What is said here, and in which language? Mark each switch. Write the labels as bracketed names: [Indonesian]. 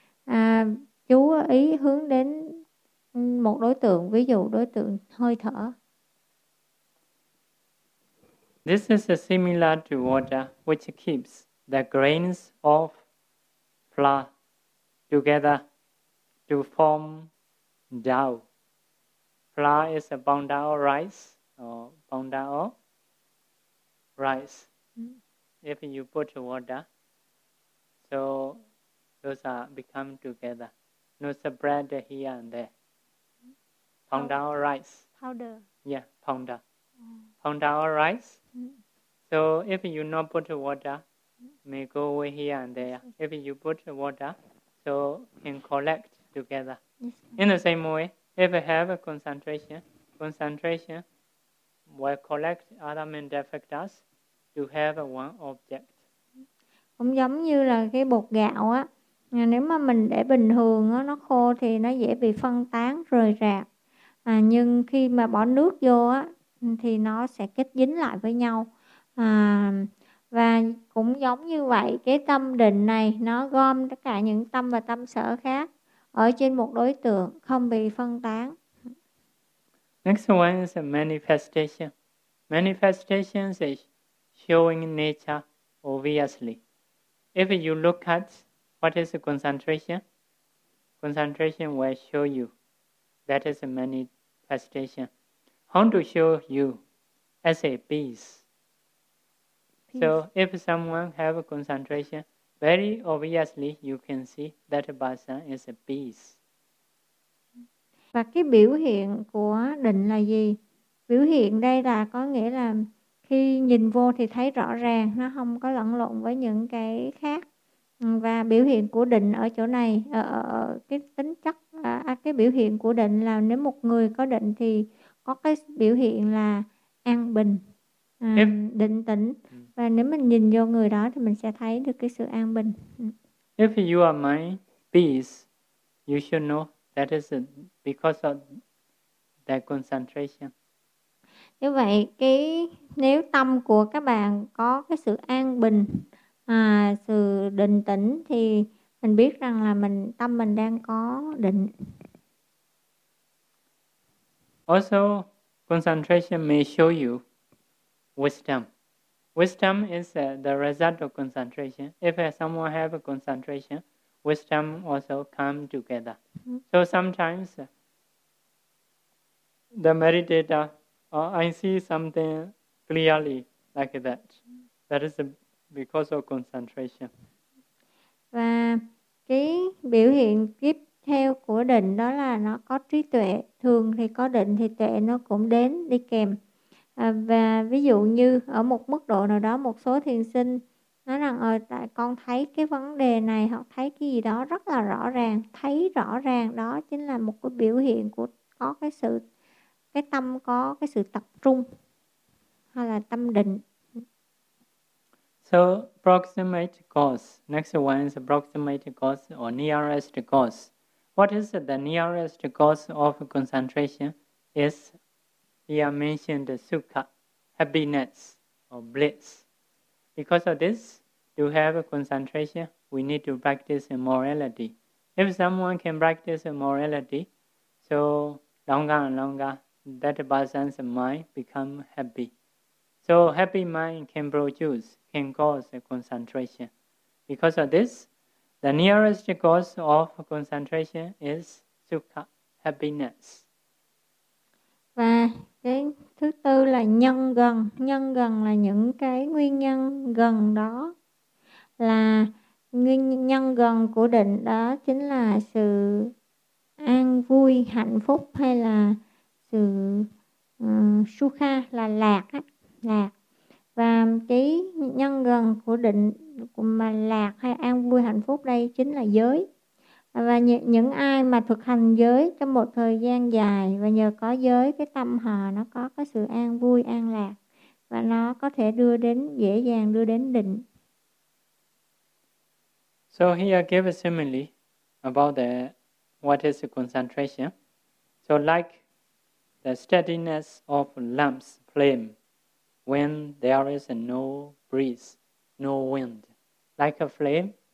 [Vietnamese] À, chú ý hướng đến một đối tượng, ví dụ đối tượng hơi thở. [English] This is similar to water, which keeps the grains of flour together to form dough. Flour is a bound up rice or bound up rice. If you put water, so those are become together. No spread here and there. Pound down rice. Powder. Yeah, pounder. Pound down rice. So if you not put water, may go away here and there. If you put water, so can collect together. In the same way, if you have a concentration will collect other mental factors to have one object. [Vietnamese] Cũng giống như là cái bột gạo á, nếu mà mình để bình thường á, nó khô thì nó dễ bị phân tán rời rạc, nhưng khi mà bỏ nước vô á thì nó sẽ kết dính lại với nhau. Và cũng giống như vậy, cái tâm định này nó gom tất cả những tâm và tâm sở khác ở trên một đối tượng, không bị phân tán. [English] Next one is a manifestation. Manifestation is showing nature obviously. If you look at what is concentration, concentration will show you. That is a manifestation. How to show you? As a peace. So if someone have a concentration, very obviously you can see that person is a peace. [Vietnamese] Và cái biểu hiện của định là gì? Biểu hiện đây là có nghĩa là khi nhìn vô thì thấy rõ ràng, nó không có lẫn lộn với những cái khác. Và biểu hiện của định ở chỗ này, ở cái tính chất, cái biểu hiện của định là nếu một người có định thì có cái biểu hiện là an bình, định tĩnh. Và nếu mình nhìn vô người đó thì mình sẽ thấy được cái sự an bình. [English] If you are my peace, you should know that is because of the concentration. [Vietnamese] Như vậy, cái nếu tâm của các bạn có cái sự an bình, sự định tĩnh thì mình biết rằng là mình tâm mình đang có định. [English] Also, concentration may show you wisdom. Wisdom is the result of concentration. If someone have a concentration, wisdom also come together. So sometimes the meditator, I see something clearly like that. That is because of concentration. [Vietnamese] Và cái biểu hiện tiếp theo của định đó là nó có trí tuệ. Thường thì có định thì tuệ nó cũng đến đi kèm. Và ví dụ như ở một mức độ nào đó, một số thiền sinh nói rằng tại con thấy cái vấn đề này hoặc thấy cái gì đó rất là rõ ràng, thấy rõ ràng, đó chính là một cái biểu hiện của có cái sự, cái tâm có cái sự tập trung hay là tâm định. [English] So proximate cause, next one is proximate cause or nearest cause. What is the nearest cause of concentration? Is here mentioned sukha, happiness or bliss. Because of this, to have a concentration, we need to practice morality. If someone can practice morality, so longer and longer, that person's mind become happy. So happy mind can produce, can cause a concentration. Because of this, the nearest cause of concentration is sukha, happiness. [Vietnamese] Cái thứ tư là nhân gần. Nhân gần là những cái nguyên nhân gần đó. Là nguyên nhân gần của định đó chính là sự an vui, hạnh phúc hay là sự sukha, là lạc á, lạc. Và cái nhân gần của định mà lạc hay an vui, hạnh phúc đây chính là giới. Và những ai mà thực hành giới trong một thời gian dài và nhờ có giới, cái tâm họ nó có cái sự an vui, an lạc và nó có thể đưa đến, dễ dàng đưa đến định. [English] So here I give a simile about the what is the concentration. So like the steadiness of lamp's flame when there is no breeze, no wind. Like a flame